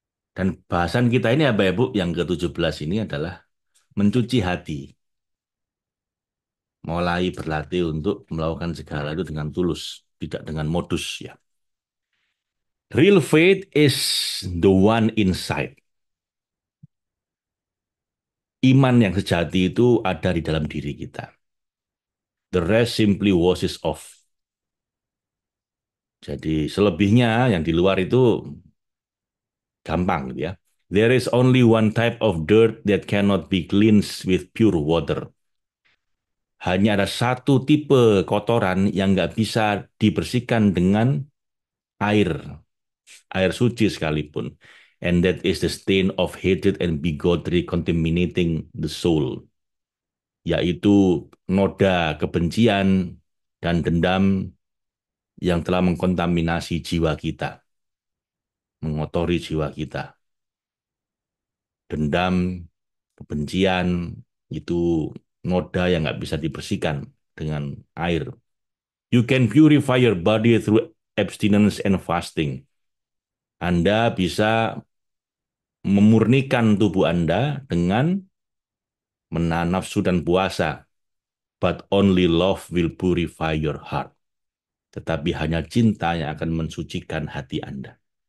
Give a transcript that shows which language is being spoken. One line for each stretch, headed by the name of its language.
Indonesian: Dan bahasan kita ini apa ya Bu, yang ke-17 ini adalah mencuci hati. Mulai berlatih untuk melakukan segala itu dengan tulus, tidak dengan modus ya.
English: Real faith is the one inside.
Indonesian: Iman yang sejati itu ada di dalam diri kita.
English: The rest simply washes off.
Indonesian: Jadi selebihnya yang di luar itu gampang gitu ya.
English: There is only one type of dirt that cannot be cleansed with pure water.
Indonesian: Hanya ada satu tipe kotoran yang nggak bisa dibersihkan dengan air, air suci sekalipun.
English: And that is the stain of hatred and bigotry contaminating the soul.
Indonesian: Yaitu noda kebencian dan dendam yang telah mengkontaminasi jiwa kita, mengotori jiwa kita. Dendam, kebencian, itu noda yang nggak bisa dibersihkan dengan air.
English: You can purify your body through abstinence and fasting.
Indonesian: Anda bisa memurnikan tubuh Anda dengan menahan nafsu dan puasa.
English: But only love will purify your heart.
Indonesian: Tetapi hanya cinta yang akan mensucikan hati Anda.